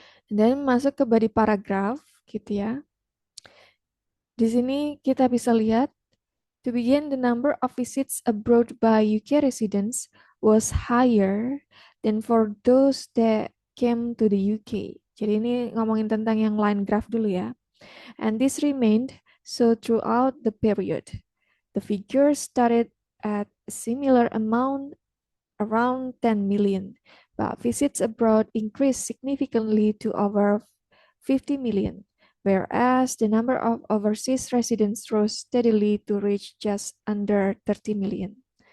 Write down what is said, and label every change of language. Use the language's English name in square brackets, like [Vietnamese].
[Indonesian] Dan masuk ke body paragraph gitu ya. Di sini kita bisa lihat, [English] to begin the number of visits abroad by UK residents was higher than for those that came to the UK. [Indonesian] Jadi ini ngomongin tentang yang line graph dulu ya. [English] And this remained so throughout the period. The figure started at a similar amount around 10 million, but visits abroad increased significantly to over 50 million, whereas the number of overseas residents rose steadily to reach just under 30 million.